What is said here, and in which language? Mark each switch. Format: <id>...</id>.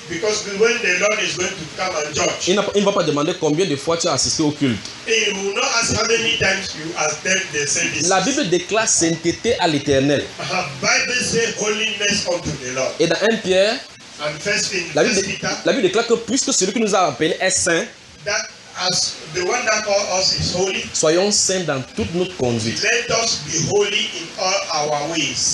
<en>Because when the Lord is going to come and judge.</en> <fr>Il ne va pas demander combien de fois tu as assisté au culte.</fr> <en>He will not ask how many times you attend the service.</en> <fr>La Bible déclare sainteté à l'Éternel.</fr> <en>The Bible says holiness unto the Lord.</en> <fr>Et dans 1 Pierre.</fr> <en>And first Peter,</en> <fr>la Bible déclare que puisque celui qui nous a appelé est saint.</fr> <en>That as the one that called us is holy.</en> <fr>Soyons saints dans toute notre conduite.</fr> <en>Let us be holy in all our ways.</en>